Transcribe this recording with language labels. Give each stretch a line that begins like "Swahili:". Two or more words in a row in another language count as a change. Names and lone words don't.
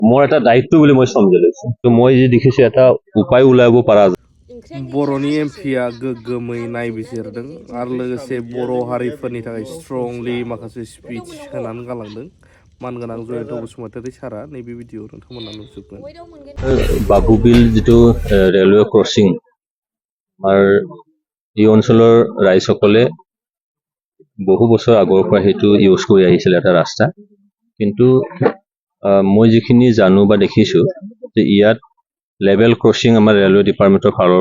Assamese: মোৰ এটা দায়িত্ব বুলি মই সমজি লৈছো তো মই যি দেখিছো এটা উপায় ওলাব পৰা যায়
Bodo: बर'नि एमपिया गोग्गोमै नायबिजिरदों आरो लोगोसे बर' हारिफोरनि थाखाय स्ट्रंलि माखासे स्पिच होनानै गालांदों मानगोनां जयन्त बसुमतारी सारा नैबे भिडिअ नोंथांमोना नुजोबगोन
Assamese: বাবু বিল যিটো
English: railway crossing
Assamese: আমাৰ এই অঞ্চলৰ ৰাইজসকলে বহু বছৰ আগৰ পৰা সেইটো ইউজ কৰি আহিছিল এটা ৰাস্তা কিন্তু মই যিখিনি জানো বা দেখিছো যে ইয়াত
English: level crossing
Assamese: আমাৰ
English: railway department
Assamese: ফালৰ